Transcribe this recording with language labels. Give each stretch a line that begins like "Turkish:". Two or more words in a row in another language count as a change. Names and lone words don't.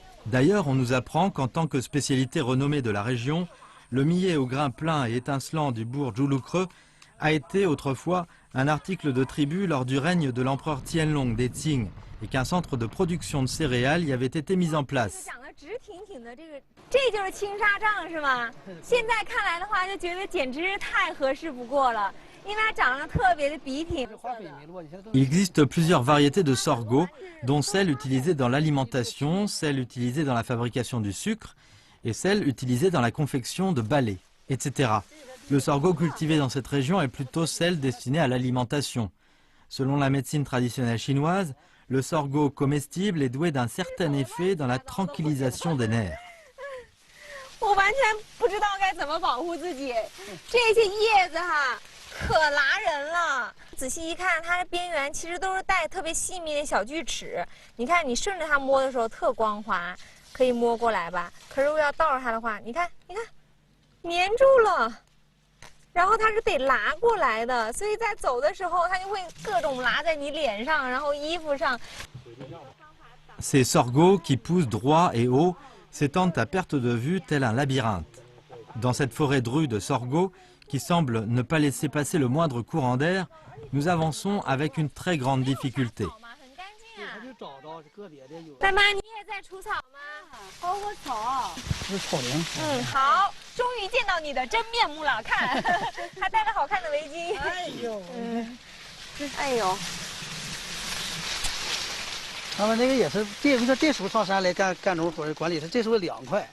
French: D'ailleurs, on nous apprend qu'en tant que spécialité renommée de la région, le millet au grain plein et étincelant du bourg Zhulukreux a été autrefois un article de tribu lors du règne de l'empereur Tianlong des Qing et qu'un centre de production de céréales y avait été mis en place.
Chinese: 这就是青纱帐是吗？现在看来的话，就觉得简直太合适不过了，因为它长得特别的笔挺。
French: Il existe plusieurs variétés de sorgho, dont celles utilisées dans l'alimentation, celles utilisées dans la fabrication du sucre et celles utilisées dans la confection de balais, etc. Le sorgho cultivé dans cette région est plutôt celle destinée à l'alimentation. Selon la médecine traditionnelle chinoise, le sorgho comestible est doué d'un certain effet dans la tranquillisation des nerfs.
Chinese: 我完全不知道该怎么保护自己，这些叶子哈可拉人了。仔细一看，它的边缘其实都是带特别细密的小锯齿。你看，你顺着它摸的时候特光滑，可以摸过来吧？可是如果要倒着它的话，你看，粘住了。然后它是得拉过来的，所以在走的时候，它就会各种拉在你脸上，然后衣服上。
French: Ces sorgho qui poussent droit et haut s'étendent à perte de vue tel un labyrinthe. Dans cette forêt drue de sorgho, qui semble ne pas laisser passer le moindre courant d'air, nous avançons avec une très grande difficulté.
Chinese: 大妈，你也在除草吗？薅个草。是草林。好，终于见到你的真面目了，看，还戴着好看的围巾。哎呦，哎呦。他们那个也是这时候上山来干农活管理，这时候凉快。